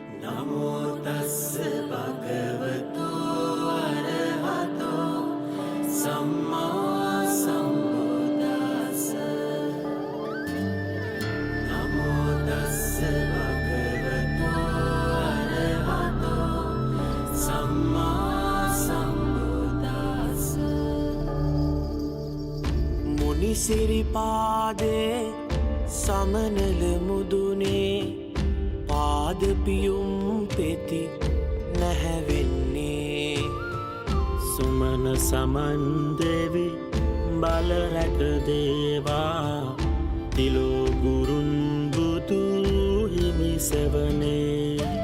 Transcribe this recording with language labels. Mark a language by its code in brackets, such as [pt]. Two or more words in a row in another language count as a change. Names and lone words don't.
[pi] නමෝ තස්ස භගවතෝ අරහතෝ සම්මා සම්බුද්දස්ස. නමෝ තස්ස භගවතෝ අරහතෝ සම්මා සම්බුද්දස්ස. [si] මුනි සිරිපාදේ සමනල මුදුනේ පාද පියුම් පෙති නැහැවෙන්නේ. සුමන සමන් දෙවි බල රැක දේවා තිලෝ ගුරුන් බුදු හිමි සෙවනේ.